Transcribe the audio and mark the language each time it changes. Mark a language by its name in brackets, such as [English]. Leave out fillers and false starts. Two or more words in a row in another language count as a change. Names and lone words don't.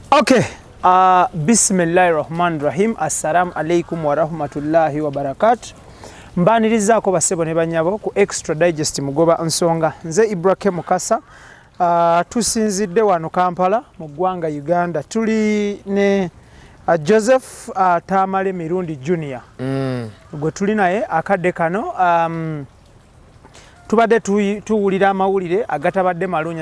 [English] Okay. [Arabic] بسم الله الرحمن الرحيم. السلام عليكم ورحمة الله وبركاته. [Ganda] Mbanirizaako basebo ne banyabo ku Extra Digest Mugoba nsonga. Nze IBRAH Mukasa. Tusinzidde wano Kampala mu ggwanga Uganda. Tuli ne Joseph TAMALE Mirundi Junior. Gwe tuli naye akadde kano tubadde tuwulira amawulire agatabadde malungi.